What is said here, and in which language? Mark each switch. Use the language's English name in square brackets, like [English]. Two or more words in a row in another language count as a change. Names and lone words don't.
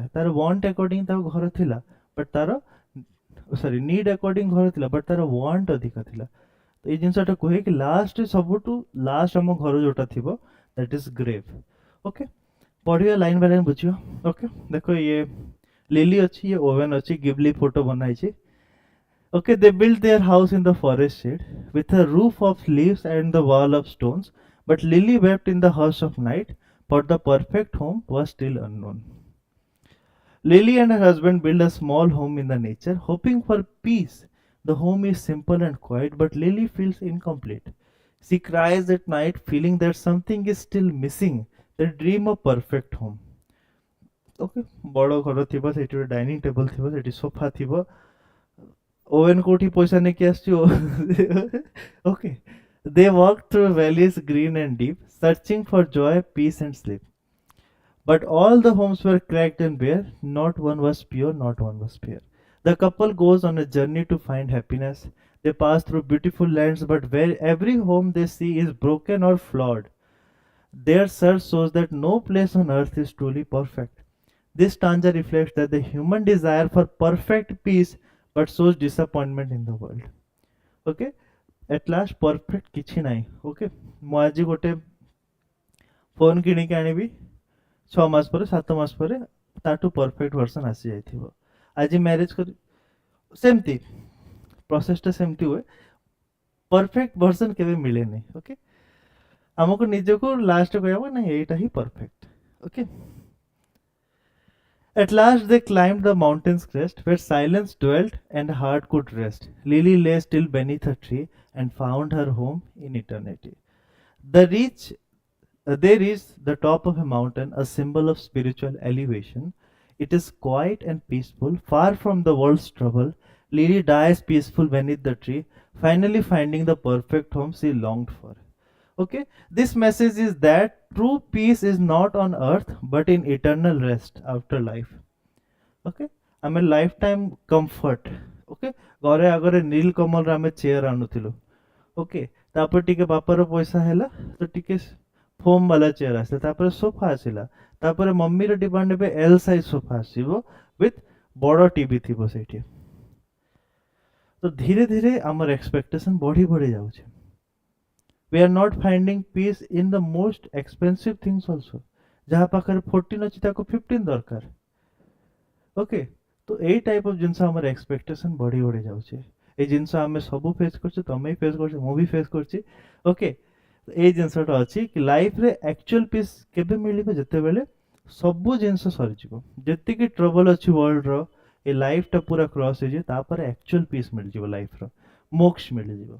[Odia] ତାର [English] want according [Odia] ତାକୁ ଘର ଥିଲା, ବଟ୍ ତାର ସରି [English] need according [Odia] ଘର ଥିଲା, ବଟ୍ ତାର ୱାଣ୍ଟ ଅଧିକା ଥିଲା। ତ ଏଇ ଜିନିଷଟା କୁହେ କି ଲାଷ୍ଟ, ସବୁଠୁ ଲାଷ୍ଟ ଆମ ଘର ଯୋଉଟା ଥିବ [English] that is grave. [Odia] ଓକେ, ପଢିବା [English] line by line [Odia] ବୁଝିବ। ଓକେ, ଦେଖ ଇଏ ଲିଲି ଅଛି, ଇଏ ଓଭେନ୍ ଅଛି, ଗିବଲି ଫଟୋ ବନା ହେଇଛି। [English] Okay, they built their house in the forest shade with a roof of leaves and the wall of stones. But Lily wept in the hush of night, for the perfect home was still unknown. Lily and her husband build a small home in the nature, hoping for peace. The home is simple and quiet, but Lily feels incomplete. She cries at night, feeling that something is still missing, the dream of perfect home. [Odia] Okay, ବଡ଼ ଘର ଥିବ, ସେଠି ଗୋଟେ [English] dining table [Odia] ଥିବ, ସେଠି ସୋଫା ଥିବ, ଓୱେନ୍ କୋଉଠି ପଇସା ନେଇକି ଆସିଛି। [English] Okay, they walked through valleys green and deep, searching for joy, peace and sleep. But all the homes were cracked and bare, not one was pure, not one was fair. The couple goes on a journey to find happiness. They pass through beautiful lands, but where every home they see is broken or flawed. Their search shows that no place on earth is truly perfect. This stanza reflects that the human desire for perfect peace but shows disappointment in the world. Okay? At last perfect [Odia] କିଛି ନାହିଁ। ଓକେ, ମୁଁ ଆଜି ଗୋଟେ ଫୋନ୍ କିଣିକି ଆଣିବି, 6 ମାସ ପରେ 7 ମାସ ପରେ ତାଠୁ [English] perfect version [Odia] ଆସିଯାଇଥିବ। ଆଜି ମ୍ୟାରେଜ୍ କରି ସେମିତି ପ୍ରୋସେସଟା ସେମିତି ହୁଏ, [English] perfect version [Odia] କେବେ ମିଳେନି। ଓକେ, ଆମକୁ ନିଜକୁ ଲାଷ୍ଟ କହିବ ନାଇଁ ଏଇଟା ହିଁ ପରଫେକ୍ଟ। ଓକେ, [English] at last they climbed the mountain's crest, where silence dwelt and heart could rest. Lily lay still beneath a tree and found her home in eternity. They reached the top of a mountain, a symbol of spiritual elevation. It is quiet and peaceful, far from the world's trouble. Lily dies peaceful beneath the tree, finally finding the perfect home she longed for. Okay, this message is that true peace is not on earth but in eternal rest after life. [Odia] Okay, ଆମେ [English] life time comfort. [Odia] ଓକେ, ଘରେ ଆଗରେ ନୀଲ କମଲର ଆମେ ଚେୟାର ଆଣୁଥିଲୁ। ଓକେ, ତାପରେ ଟିକେ ବାପାର ପଇସା ହେଲା ତ ଟିକେ ଫୋମ୍ ବାଲା ଚେୟାର ଆସିଲା, ତାପରେ ସୋଫା ଆସିଲା, ତାପରେ ମମିର ଡିମାଣ୍ଡ ଏବେ [English] L size sofa [Odia] ଆସିବ ୱିଥ୍ ବଡ଼ ଟିଭି ଥିବ ସେଇଠି। ତ ଧୀରେ ଧୀରେ ଆମର ଏକ୍ସପେକ୍ଟେସନ୍ ବଢ଼ି ବଢ଼ି ଯାଉଛି। [English] We are not finding peace in the most expensive things also. [Odia] ଯାହା ପାଖରେ 14 ଅଛି ତାକୁ 15 ଦରକାର। ଓକେ, ତ ଏଇ [English] type of [Odia] ଜିନିଷ ଆମର ଏକ୍ସପେକ୍ଟେସନ୍ ବଢ଼ି ବଢ଼ି ଯାଉଛି। ଏଇ ଜିନିଷ ଆମେ ସବୁ ଫେସ୍ କରୁଛୁ, ତମେ ବି ଫେସ୍ କରୁଛ, ମୁଁ ବି ଫେସ୍ କରୁଛି। ଓକେ, ଏଇ ଜିନିଷଟା ଅଛି କି ଲାଇଫ୍ରେ [English] actual peace [Odia] କେବେ ମିଳିବ, ଯେତେବେଳେ ସବୁ ଜିନିଷ ସରିଯିବ, ଯେତିକି ଟ୍ରବଲ୍ ଅଛି ୱାର୍ଲଡର, ଏ ଲାଇଫ୍ଟା ପୁରା କ୍ରସ୍ ହେଇଯିବ, ତାପରେ [English] actual peace [Odia] ମିଳିଯିବ, ଲାଇଫ୍ର ମୋକ୍ଷ ମିଳିଯିବ।